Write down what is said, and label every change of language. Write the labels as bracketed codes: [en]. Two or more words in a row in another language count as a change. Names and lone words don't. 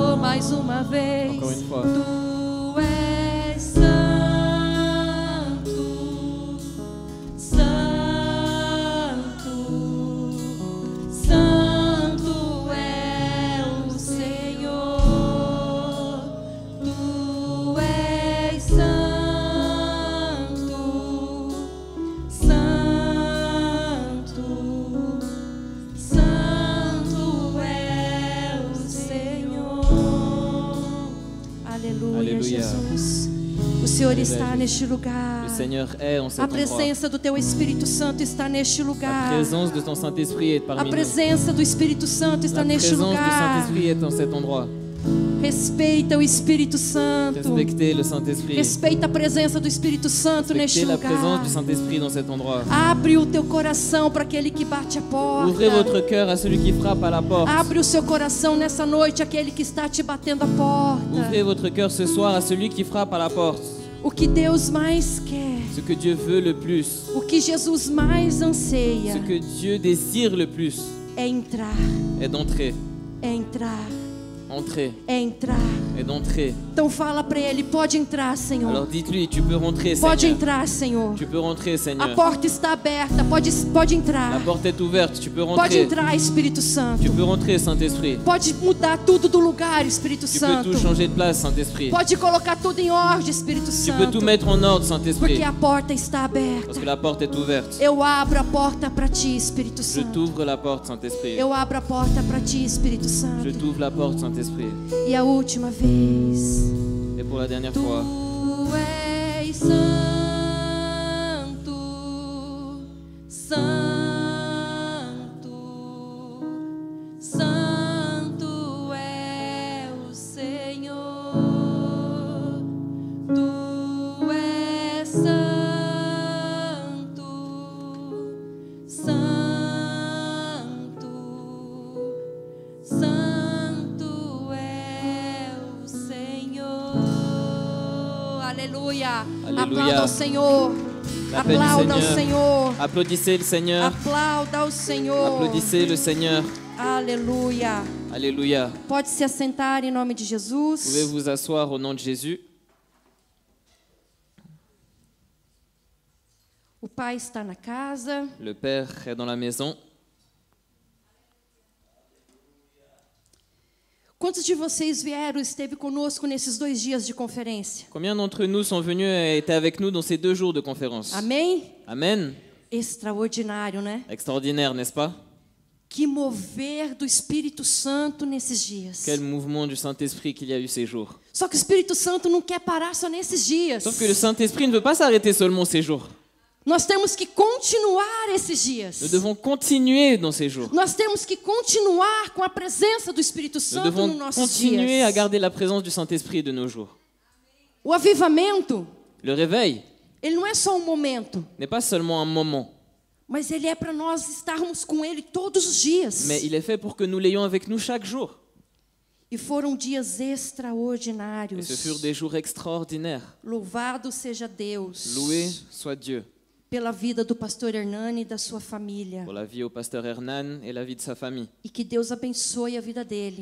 [pt] mais uma vez. [fr] Encore une fois. [pt] Tu és santo, santo, santo é o Senhor. Tu és santo, santo, santo é o Senhor. Aleluia, Aleluia. Jesus. O Senhor está neste lugar. [fr] Le Seigneur est en cet [pt] A [fr] endroit. [pt] presença do Teu Espírito Santo está neste [fr] La [pt] lugar. [fr] présence de ton Saint-Esprit est [pt] A [fr] parmi nous. [pt] presença do Espírito Santo está [fr] La [pt] neste [fr] présence du [pt] lugar. [fr] Saint-Esprit est en cet endroit. [pt] Respeita o Espírito Santo. [fr] Respectez le Saint-Esprit. [pt] Respeita a presença do Espírito Santo neste [fr] Respectez la présence [pt] lugar. [fr] du Saint-Esprit dans cet endroit. [pt] Abre o teu coração para aquele que bate a porta. [fr] Ouvrez votre cœur à celui qui frappe à la porte. [pt] Abre o seu coração nessa noite àquele que está te batendo a porta. [fr] Ouvrez votre cœur ce soir à celui qui frappe à la porte. [pt] O que Deus mais quer, [fr] Ce que Dieu veut le plus, [pt] o que Jesus mais anseia [fr] ce que Dieu désire le plus, [pt] é entrar, [fr] est d'entrer, [pt] é entrar, [fr] entrer, [pt] é entrar. [fr] est d'entrer. [pt] Então fala para ele, pode entrar, Senhor. [fr] Alors dites-lui, tu peux rentrer, [pt] Pode [fr] Seigneur. [pt] entrar, Senhor. [fr] Tu peux rentrer, [pt] A [fr] Seigneur. [pt] porta está aberta, pode [fr] La [pt] entrar. [fr] porte est ouverte, tu peux [pt] Pode [fr] rentrer. [pt] entrar, Espírito Santo. [fr] Tu peux rentrer, Saint-Esprit. [pt] Pode mudar tudo do lugar, Espírito [fr] Tu peux [pt] Santo. [fr] tout changer de place, Saint-Esprit. [pt] Pode colocar tudo em ordem, Espírito [fr] Tu peux tout [pt] Santo. [fr] mettre en ordre, Saint-Esprit. [pt] Porque a porta está aberta. [fr] Parce que la porte est ouverte. [pt] Eu abro a porta para ti, Espírito [fr] Je [pt] Santo. [fr] t'ouvre la porte, Saint-Esprit. [pt] Eu abro a porta para ti, Espírito [fr] Je [pt] Santo. [fr] t'ouvre la porte, Saint-Esprit. [pt] E a última vez. [fr] Et pour la dernière [pt] Tu [fr] fois, [pt] és santo, santo, santo é o Senhor. Tu és santo, santo, santo é o Senhor. Aleluia. Aleluia. Aplauda ao Senhor. [fr] L'appel du [pt] Aplauda ao [fr] Seigneur. [pt] Senhor. [fr] Applaudissez le Seigneur. [pt] Aplauda ao Senhor. [fr] Applaudissez le Seigneur. [pt] Aleluia. [fr] Alléluia. [pt] Pode se assentar em nome de [fr] Vous [pt] Jesus. [fr] pouvez vous asseoir au nom de Jésus. [pt] O Pai está na casa. [fr] Le Père est dans la maison. [pt] Quantos de vocês vieram e esteve conosco nesses 2 dias de conferência? [fr] Combien d'entre nous sont venus et étaient avec nous dans ces 2 jours de conférence? [pt] Amém? [fr] Amen. [pt] Extraordinário, né? [fr] Extraordinaire, n'est-ce pas? [pt] Que mover do Espírito Santo nesses dias. [fr] Quel mouvement du Saint-Esprit qu'il y a eu ces jours. [pt] Só que o Espírito Santo não quer parar só nesses dias. [fr] Sauf que le Saint-Esprit ne veut pas s'arrêter seulement ces jours. [pt] Nós temos que continuar esses dias. [fr] Nous devons continuer dans ces jours. [pt] Nós temos que continuar com a presença do Espírito [fr] Nous [pt] Santo [fr] devons [pt] nos nossos [fr] continuer [pt] dias. [fr] à garder la présence du Saint-Esprit de nos jours. [pt] O avivamento, [fr] Le réveil [pt] ele não é só um momento, [fr] n'est pas seulement un moment, [pt] mas ele é para nós estarmos com ele todos os dias. [fr] mais il est fait pour que nous l'ayons avec nous chaque jour. [pt] E foram dias [fr] Et [pt] extraordinários. [fr] ce furent des jours extraordinaires. [pt] Louvado seja Deus [fr] Loué soit Dieu [pt] pela vida do pastor Hernani e da sua família. [fr] pour la vie au pasteur Hernan et la vie de sa famille. [pt] E que Deus abençoe a vida dele.